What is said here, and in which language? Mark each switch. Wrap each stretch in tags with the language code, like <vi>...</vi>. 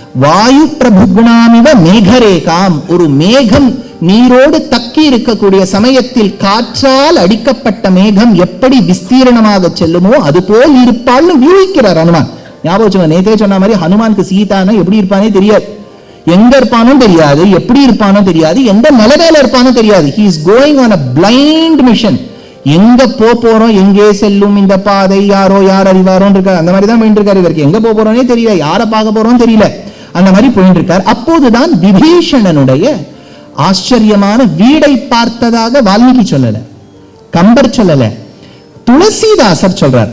<sa>வாயு பிரபுக்னாமிவ மேகரேகாம்,</sa> <ta>ஒரு மேகம் நீரோடு தக்கி இருக்கக்கூடிய சமயத்தில் காற்றால் அடிக்கப்பட்ட மேகம் எப்படி விஸ்தீரணமாக செல்லுமோ அது போல் இருப்பாள்னு வியூகிக்கிறார் ஹனுமான். ஞாபகம் நேத்தே சொன்ன மாதிரி ஹனுமானுக்கு சீதானா எப்படி இருப்பானே தெரியாது, எங்க இருப்பானோ தெரியாது, எப்படி இருப்பானோ தெரியாது, எந்த நிலைமையில இருப்பானோ தெரியாது.</ta> <en>He is going on a blind mission.</en> <ta>எங்க போறோம், எங்கே செல்லும் இந்த பாதை, யாரோ யார் அறிவாரோன்னு இருக்காரு. அந்த மாதிரி தான் போயிட்டு இருக்காரு. இவருக்கு எங்க போறோன்னே தெரியல, யாரை பார்க்க போறோம் தெரியல, அந்த மாதிரி போயிட்டு இருக்கார். அப்போதுதான் விபீஷணனுடைய ஆச்சரியமான வீடை பார்த்ததாக வால்மீகி சொல்லல, கம்பர் சொல்லல, துளசிதாசர் சொல்றார்.</ta>